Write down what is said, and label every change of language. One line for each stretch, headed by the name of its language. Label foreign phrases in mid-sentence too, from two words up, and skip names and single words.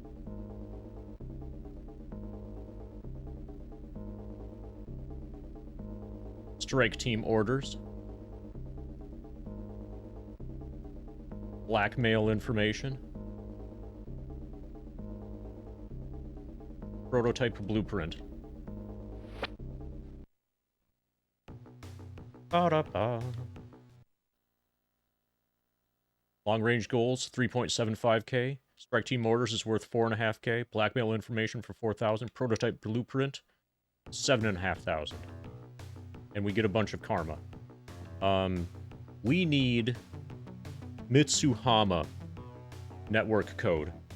English: Strike team orders. Blackmail information. Prototype blueprint. Ba-da-ba. Long-range goals, 3.75k. Strike team orders is worth 4.5k. Blackmail information for 4,000. Prototype blueprint, 7,500. And we get a bunch of karma. We need Mitsuhama network code.